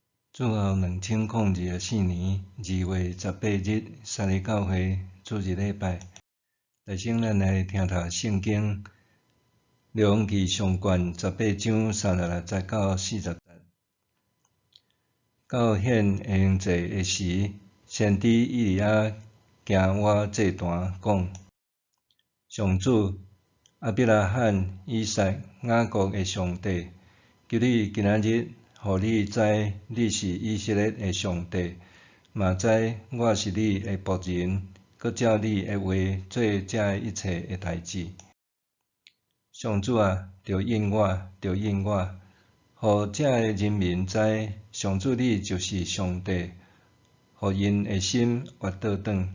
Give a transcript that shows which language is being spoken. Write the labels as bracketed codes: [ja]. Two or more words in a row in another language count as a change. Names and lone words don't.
[nan] 主后2004年2月18日，三日教会主日礼拜，大先咱来听读圣经列王记上卷18章36到40节。到显现祭的时，先知以利亚行我祭坛，讲：上主亚伯拉罕、以撒、雅各的上帝，求你今仔日，互你知你是以色列的上帝，嘛知我是你的僕人，搁照你的话做这一切的代志。上主啊，着应我，着应我，互这个人民知，上主你就是上帝，互因的心活倒转。